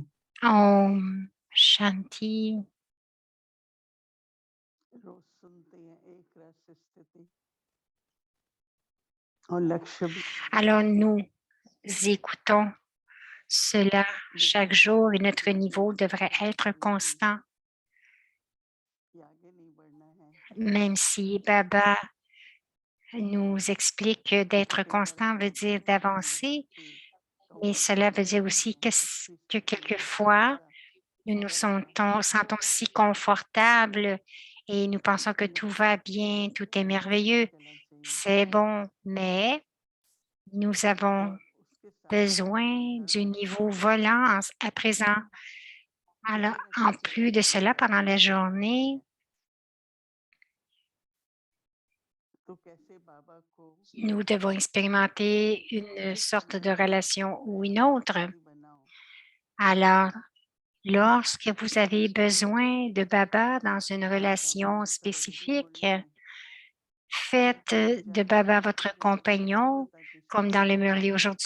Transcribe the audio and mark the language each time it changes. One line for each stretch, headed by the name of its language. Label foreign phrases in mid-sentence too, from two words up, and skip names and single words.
Hindi: ओम शांति. रोज सुनते हैं एक रस स्थिति और लक्ष्य भी
French: Alors, nous écoutons cela chaque jour et notre niveau devrait être constant.
Hindi: कि आगे नहीं बढ़ना है
French: Même si Baba nous explique que d'être constant veut dire d'avancer, et cela veut dire aussi que quelquefois, nous nous sentons si confortables et nous pensons que tout va bien, tout est merveilleux. C'est bon, mais nous avons besoin du niveau volant à présent. Alors, en plus de cela, pendant la journée,
Hindi: तो कैसे बाबा को
French: nous devons expérimenter une sorte de relation ou une autre.
Hindi: बनाओ
French: Alors, lorsque vous avez besoin de Baba dans une relation spécifique, faites de Baba votre compagnon, comme dans le Murli aujourd'hui.